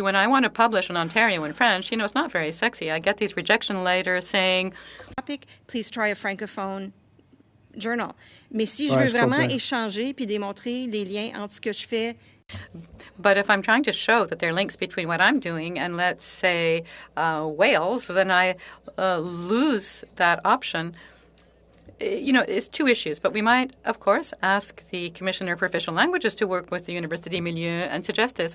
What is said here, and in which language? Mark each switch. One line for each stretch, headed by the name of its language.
English: When I want to publish in Ontario in French, it's not very sexy. I get these rejection letters saying, please try a Francophone journal.
French: Mais si je veux vraiment échanger puis démontrer les liens entre ce que je fais.
English: But if I'm trying to show that there are links between what I'm doing and, let's say, Wales, then I lose that option. It's two issues, but we might, of course, ask the Commissioner for Official Languages to work with the Université Milieu and suggest this.